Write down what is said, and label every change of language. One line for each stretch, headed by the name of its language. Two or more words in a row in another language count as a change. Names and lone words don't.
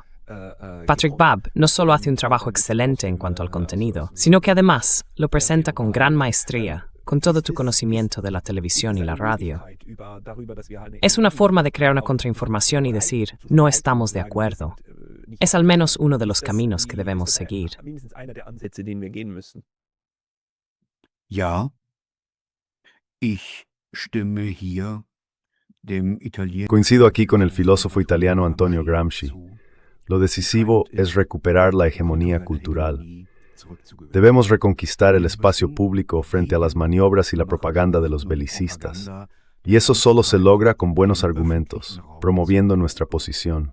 Spanish: Patrick Babb no solo hace un trabajo excelente en cuanto al contenido, sino que además lo presenta con gran maestría, con todo tu conocimiento de la televisión y la radio. Es una forma de crear una contrainformación y decir, no estamos de acuerdo. Es al menos uno de los caminos que debemos seguir.
German: Ja, ich stimme hier dem italienischen
Spanish: Coincido aquí con el filósofo italiano Antonio Gramsci. Lo decisivo es recuperar la hegemonía cultural. Debemos reconquistar el espacio público frente a las maniobras y la propaganda de los belicistas. Y eso solo se logra con buenos argumentos, promoviendo nuestra posición.